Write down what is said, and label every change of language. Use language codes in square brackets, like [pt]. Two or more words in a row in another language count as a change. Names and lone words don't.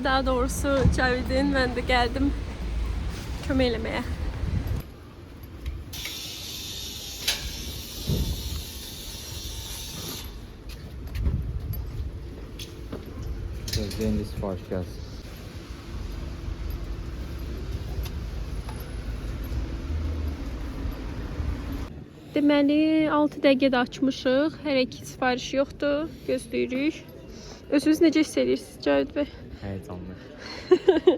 [tr] Daha doğrusu Cavid'in, ben de geldim kömeylemeye. [az] Gözleyin sipariş gelsin. Deməli 6 dəqiqədə açmışıq. Hələ ki sifariş yoxdur. Gözləyirik. Özünüz necə hiss edirsiniz Cavid bəy? Heyecanlı.